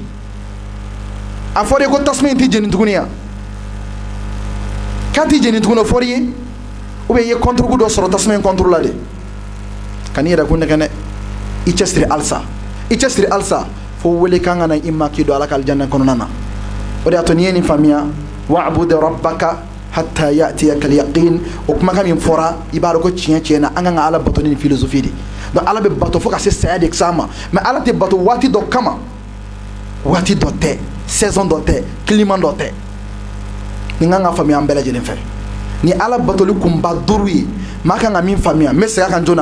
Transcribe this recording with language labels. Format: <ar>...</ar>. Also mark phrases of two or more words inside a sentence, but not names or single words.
<bm>A fɔra ye ko tasuma in t'i jeni tuguni ya? K'a t'i jeni tuguni, o fɔra ye?</bm> <fr>Ou bien</fr> <bm>i ye</bm> <fr>contre coup</fr> <bm>dɔ sɔrɔ tasuma in contre la de? Kan'i yɛrɛ kun nɛgɛ dɛ. I cɛsiri halisa, i cɛsiri halisa fo wele kan ka na i ma k'i don ala ka aljanna kɔnɔna na. O de y'a to n'i ye nin faamuya,</bm> <ar>واعبد ربك حتى يأتيك اليقين,</ar> <bm>o kumakan min fɔra i b'a dɔn ko tiɲɛ na an kan ka ala bato ni philosophie de. Donc ala bɛ bato fo ka se saya de s'a ma, mais ala tɛ bato waati dɔ kama, waati dɔ tɛ, saison dɔ tɛ, climat dɔ tɛ. Nin kan ka faamuya an bɛɛ lajɛlen fɛ. Ni ala batoli kunba duuru ye, maa kan ka min faamuya, n bɛ segin a kan joona.</bm>